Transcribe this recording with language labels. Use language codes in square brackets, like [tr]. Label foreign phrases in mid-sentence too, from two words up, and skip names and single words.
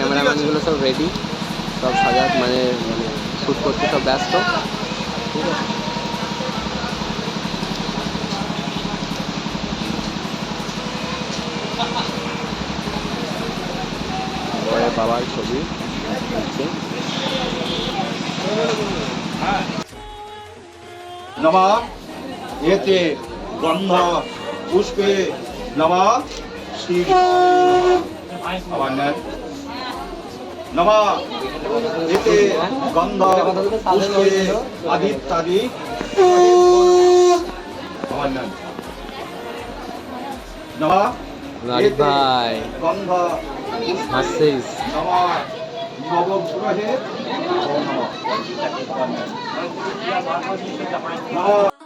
[bn] ক্যামেরাম্যানগুলো সব রেডি, সব সাজাত মানে শ্যুট করতে সব ব্যস্ত, ঠিক আছে। বরের বাবার ছবি হচ্ছে। [sa] नमः एते गंध पुष्पे नमः श्री नमः एते गंध पुष्पे आदित्यादि नमः [bn] নারিক ভাই [sa] गंध [bn] হাসছিস, [sa] नमः नवग्रहे नमः